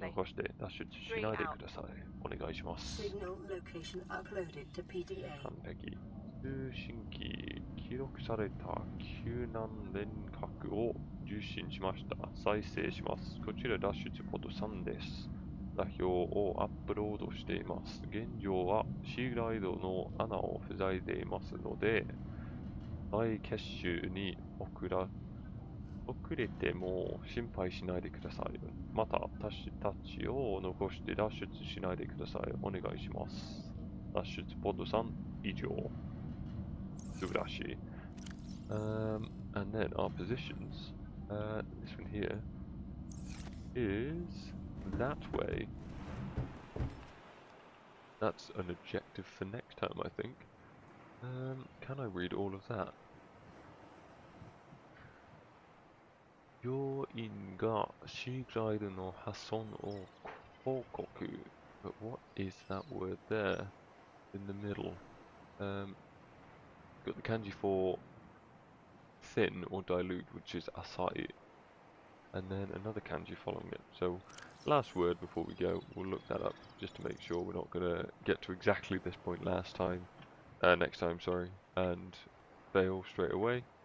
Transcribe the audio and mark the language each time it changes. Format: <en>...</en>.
<ja>残して脱出しないでください。お願いします。</ja> <en>Signal location uploaded to PDA.</en> <ja>完璧。通信機、記録された救難連絡を受信しました。再生します。こちら脱出ポッド3です。座標をアップロードしています。現状はシーグライドの穴を塞いでいますので、再結集に遅れても心配しないでください。また、私たちを残して脱出しないでください。お願いします。脱出ポッド3以上。素晴らしい。</ja> <en>And then our positions. This one here is that way. That's an objective for next time, I think. Can I read all of that?</en> <ja>病院がシーグライドの破損を報告。</ja> <en>But what is that word there in the middle? Got the kanji for thin or dilute, which is asai, and then another kanji following it. So last word before we go, we'll look that up just to make sure we're not going to get to exactly this point next time, sorry, and fail straight away.</en>